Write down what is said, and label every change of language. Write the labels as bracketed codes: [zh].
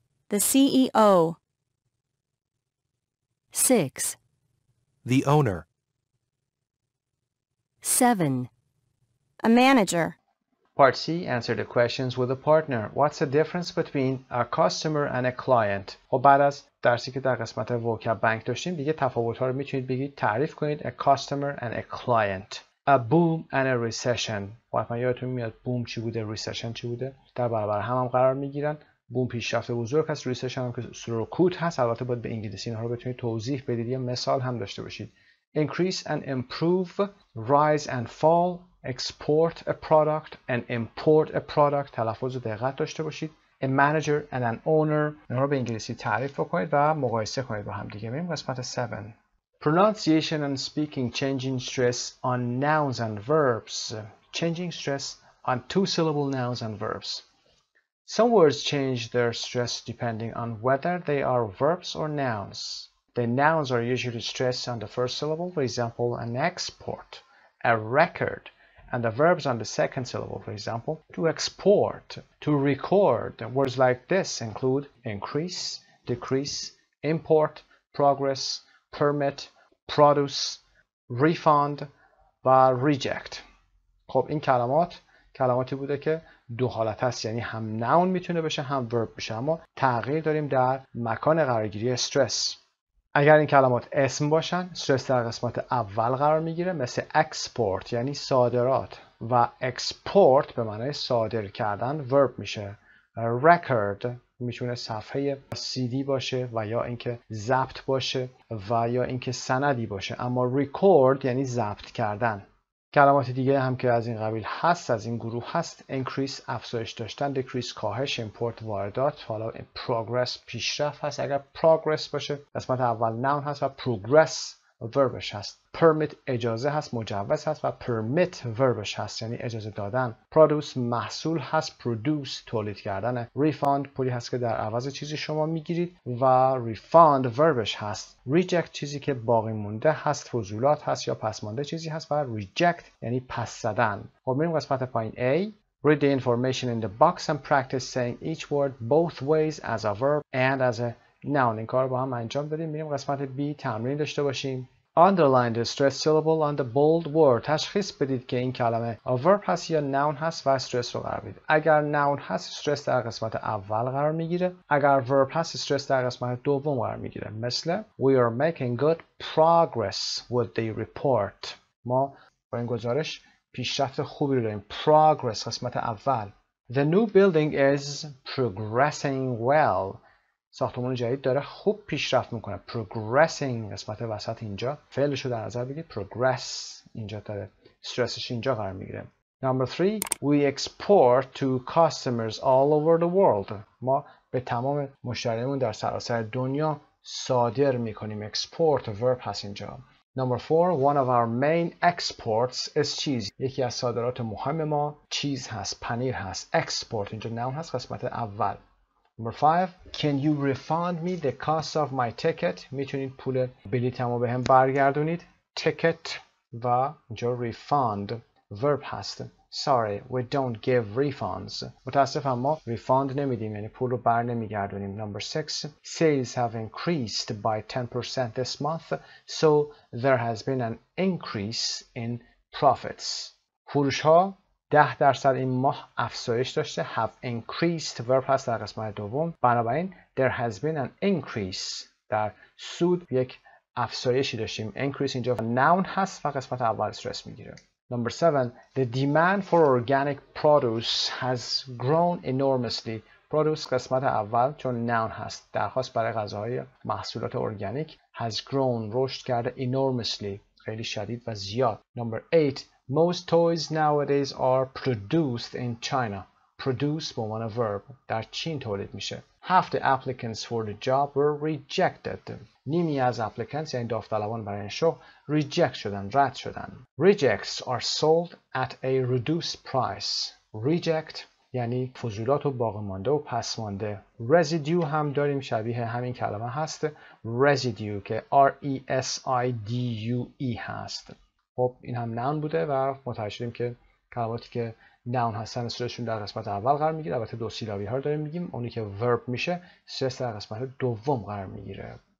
[en] The CEO. 6 The owner. 7 A manager. Part C. Answer the questions with a partner. What's the difference between a customer and a client? [fa] خب بعد از درسی که در قسمت vocab bank داشتیم دیگه تفاوت‌ها رو میتونید بگید تعریف کنید. [en] A customer and a client. A boom and a recession. [fa] حتما یادتون میاد بوم چی بوده، recession چی بوده. در برابر هم قرار میگیرن. بوم پیشرفت بزرگ هست، recession هم که سرکوت هست. البته باید به انگلیسی اینها رو بتونید توضیح بدید، یه مثال هم داشته باشید. [en] Increase and improve, rise and fall, export a product and import a product. [fa] تلفظ و دقت داشته باشید. [en] A manager and an owner. [fa] اینها رو به انگلیسی تعریف کنید و مقایسه کنید با هم دیگه. بریم قسمت 7. [en] Pronunciation and speaking, changing stress on nouns and verbs. Changing stress on two-syllable nouns and verbs. Some words change their stress depending on whether they are verbs or nouns. The nouns are usually stressed on the first syllable, for example, an export, a record, and the verbs on the second syllable, for example, to export, to record. Words like this include increase, decrease, import, progress, permit, produce, refund و reject. [fa] خب این کلماتی بوده که دو حالت هست، یعنی هم ناون میتونه بشه هم ورب بشه، اما تغییر داریم در مکان قرارگیری استرس. اگر این کلمات اسم باشن استرس در قسمت اول قرار میگیره، مثل اکسپورت یعنی صادرات و اکسپورت به معنای صادر کردن ورب میشه. رکورد میتونه صفحه CD باشه و یا اینکه ضبط باشه و یا اینکه سندی باشه، اما ریکورد یعنی ضبط کردن. کلمات دیگه هم که از این قبیل هست، از این گروه هست: increase افزایش داشتن، decrease کاهش، import واردات. حالا progress پیشرفت هست اگر progress باشه، قسمت اول noun هست و progress وربش هست. permit اجازه هست، مجوز هست و permit وربش هست یعنی اجازه دادن. produce محصول هست، produce تولید کردن. refund پولی هست که در عوض چیزی شما میگیرید و refund وربش هست. reject چیزی که باقی مونده هست، فضولات هست یا پس مانده چیزی هست و reject یعنی پس زدن. خب میریم قسمت پایین. A. [en] Read the information in the box and practice saying each word both ways as a verb and as a noun. [fa] این کار رو با هم انجام بدیم. میریم قسمت B. تمرین داشته باشیم. [en] Underline the stressed syllable on the bold word. [fa] تشخیص بدید که این کلمه verb هست یا noun هست و استرس رو قرار بدید. اگر noun هست استرس در قسمت اول قرار میگیره، اگر verb هست استرس در قسمت دوم قرار میگیره. [en] مثل We are making good progress with the report. [fa] ما با این گزارش پیشرفت خوبی رو داریم. Progress قسمت اول. [en] The new building is progressing well. [fa] ساختمان جدید داره خوب پیشرفت میکنه. Progressing قسمت وسط اینجا فعلش رو در نظر بگید. Progress اینجا داره استرسش اینجا قرار میگیره. [en] Number 3. We export to customers all over the world. [fa] ما به تمام مشتریمون در سراسر دنیا صادر میکنیم. [en] Export verb [fa] هست اینجا. [en] Number 4. One of our main exports is cheese. [fa] یکی از صادرات مهم ما چیز هست، پنیر هست. Export اینجا noun هست قسمت اول. [en] Number 5. Can you refund me the cost of my ticket? [fa] میتونید پول بلیطمو بهم برگردونید. Ticket و اینجا refund verb هست. [en] Sorry, we don't give refunds. [fa] متاسفم ما refund نمیدیم یعنی پول رو بر نمیگردونیم. [en] Number 6. Sales have increased by 10% this month, so there has been an increase in profits. [fa] فروش ها 10% این ماه افزایش داشته. [en] have increased [fa] verb هست در قسمت دوم، بنابراین [en] there has been an increase [fa] در سود یک افزایشی داشتیم. increase اینجا noun هست و قسمت اول استرس میگیره. [en] Number 7. The demand for organic produce has grown enormously. [fa] produce قسمت اول چون noun هست، درخواست برای غذاهای محصولات ارگانیک [en] has grown [fa] رشد کرده enormously خیلی شدید و زیاد. [en] Number 8. Most toys nowadays are produced in China. [fa] Produce به عنوان verb در چین تولید میشه. [en] Half the applicants for the job were rejected. [fa] نیمی از applicants یعنی داوطلبان برای این شغل reject شدن، رد شدن. [en] Rejects are sold at a reduced price. [fa] Reject یعنی فضولات و باقی مانده و پس مانده. Residue هم داریم شبیه همین کلمه هست. Residue که R-E-S-I-D-U-E هست. خب این هم noun بوده و متوجه شدیم که کلماتی که noun هستن استرسشون در قسمت اول قرار میگیره. البته دو سیلابی ها رو داریم میگیم. اونی که verb میشه استرس در قسمت دوم قرار میگیره.